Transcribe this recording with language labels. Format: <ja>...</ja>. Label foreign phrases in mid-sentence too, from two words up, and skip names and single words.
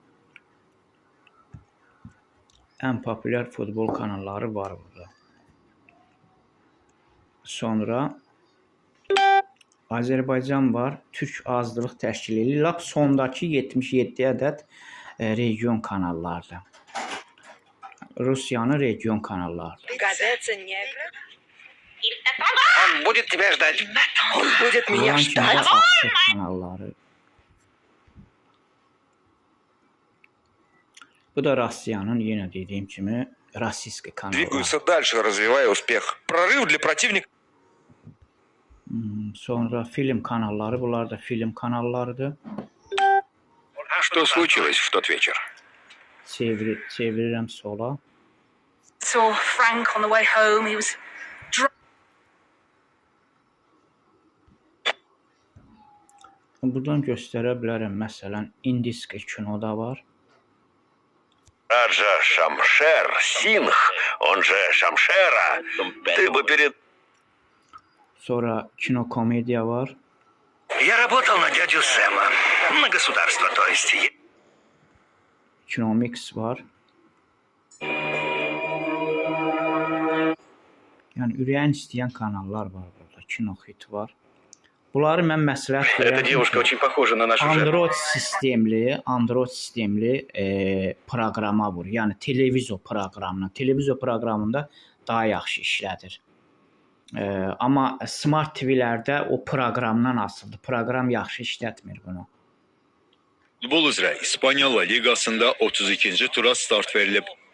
<az>Ən populyar futbol kanalları var burada. Sonra Azərbaycan var, Türk azlıq təşkil edir. Lap sondakı 77 ədəd region kanallardır. Rusiyanın region kanallarıdır.</az> <ru>Он будет тебя ждать. Он будет меня ждать.</ru> <az>Kanalları. Bu da Rusiyanın, yenə dediyim kimi, Rossiyski kanalları.</az> <ru>Двигаются дальше, развивая успех. Прорыв для противника.</ru> <az>Sonra film kanalları. Bunlar da film kanallarıdır.</az> <ru>Что случилось в тот вечер?</ru> <az>Çevirirəm sola.</az> <en>Saw Frank on the way home. He was</en> <az>Buradan göstərə bilərəm. Məsələn, indiski kino da var.</az> <ru>Раджа Шамшер Сингх, он же Шамшера. Ты бы перед...</ru> <az>Sonra kino komediya var.</az> <ru>Я работал на дядю Сэма. На государство, то есть.</ru> <az>Kino mix var. Yəni ürəyin istəyən kanallar var burada. Kino hit var. Bunları mən məsləhət</az> <ru>Эта</ru> <az>görürəm.</az> <ru>девушка очень похожа на нашу жертву.</ru> <az>Android sistemli proqrama vur. Yəni televizor proqramına. Televizor proqramında daha yaxşı işlədir. Amma Smart TV-lərdə o proqramdan asılıdır. Proqram yaxşı işlətmir bunu. Futbol üzrə İspaniya La Liqasında 32-ci tura start verilib.</az>